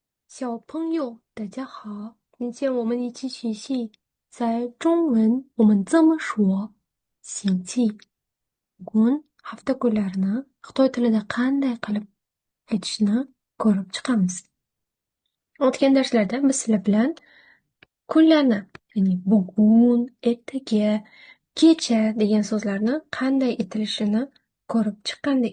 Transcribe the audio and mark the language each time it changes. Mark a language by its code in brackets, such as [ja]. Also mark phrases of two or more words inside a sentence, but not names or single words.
[zh] 小朋友，大家好！今天我们一起学习，在中文我们怎么说星期 [uz] bugun hafta kunlarini Xitoy tilida qanday qilib aytishni ko'rib chiqamiz. O'tgan darslarda biz sizlar bilan kunlarni, ya'ni bugun, ertaga, kecha degan so'zlarni qanday aytilishini ko'rib chiqqandik.